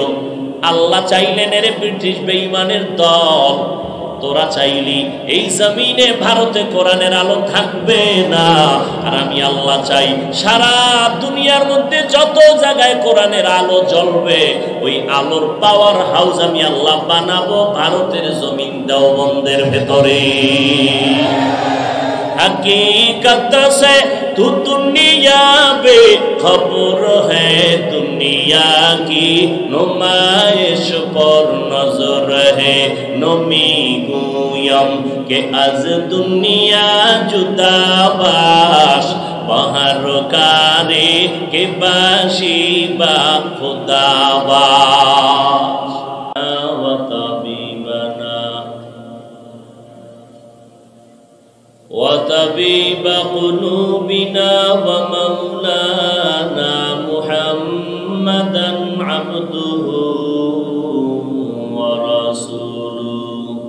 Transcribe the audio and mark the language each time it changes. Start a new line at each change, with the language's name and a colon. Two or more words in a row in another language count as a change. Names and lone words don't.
Bangla: আল্লাহ চাইলেন এরে ব্রিটিশ বেঈমানের দল, তোরা চাইলি এই জমিনে ভারতে কোরআনের আলো থাকবে না, আর আমি আল্লাহ চাই সারা দুনিয়ার মধ্যে যত জায়গায় কোরআনের আলো জ্বলবে ওই আলোর পাওয়ার হাউস আমি আল্লাহ বানাবো ভারতের জমিন দেওবন্দের ভেতরে।
Urdu: حقیقت سے تو دنیا بے خبر ہے، دنیا کی نمائش پر نظر ہے.
Persian: نمی‌گویم که از دنیا جدا باش، به هر کاری که باشی با خدا باش.
Arabic: وطبيب قلوبنا ومولانا محمدا عبده ورسوله